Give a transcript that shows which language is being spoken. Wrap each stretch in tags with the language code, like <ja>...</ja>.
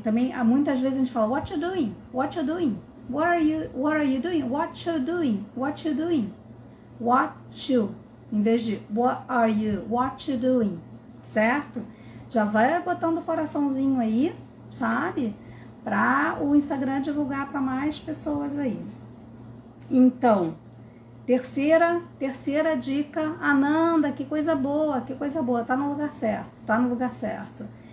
<pt>Também, muitas vezes a gente fala,</pt> <en>what you doing? What you doing? What are you doing? What you doing? What you doing? What you,</en> <pt>em vez de</pt> <en>what are you? What you doing? Certo?</en> <pt>Já vai botando o coraçãozinho aí, sabe? Para o Instagram divulgar para mais pessoas aí. Então, terceira dica, Ananda, que coisa boa, tá no lugar certo.</pt>